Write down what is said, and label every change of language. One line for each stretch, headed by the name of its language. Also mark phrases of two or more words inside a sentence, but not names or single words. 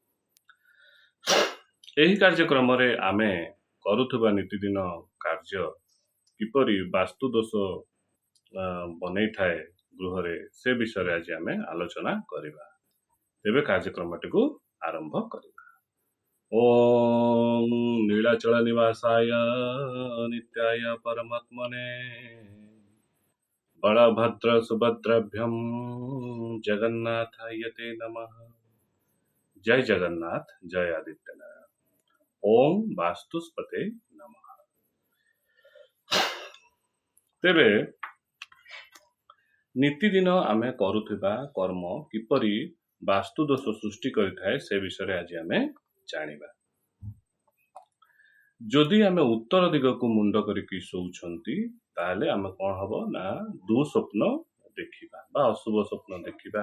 Odia: ଏହି କାର୍ଯ୍ୟକ୍ରମ ରେ ଆମେ କରୁଥୁବା ନୀତିଦିନ କାର୍ଯ୍ୟ କିପରି ବାସ୍ତୁ ଦୋଷ ବନୈ ଥାଏ ଗୃହ ରେ ସେ ବିଷୟ ରେ ଆଜି ଆମେ ଆଲୋଚନା କରିବା। ତେବେ କାର୍ଯ୍ୟକ୍ରମଟି କୁ ଆରମ୍ଭ କରିବା।
Sanskrit: ओम नीलाचल निवासाय नित्याय परमात्मने बलभद्र सुभद्राभ्यम जगन्नाथाय ते नमः। जय जगन्नाथ जय आदित्यनारायण। ओम वास्तुस्पते नमः।
Odia: ତେବେ ନୀତିଦିନ ଆମେ କରୁଥିବା କର୍ମ କିପରି ବାସ୍ତୁ ଦୋଷ ସୃଷ୍ଟି କରିଥାଏ ସେ ବିଷୟ ଆଜି ଆମେ ଜାଣିବା। ଯଦି ଆମେ ଉତ୍ତର ଦିଗ କୁ ମୁଣ୍ଡ କରିକି ଶୋଉଛନ୍ତି ତାଲେ ଆମେ କୋନ ହବୋ ନା ଦୁଃସ୍ୱପ୍ନ ଦେଖିବା ବା ଅଶୁଭ ସ୍ୱପ୍ନ ଦେଖିବା।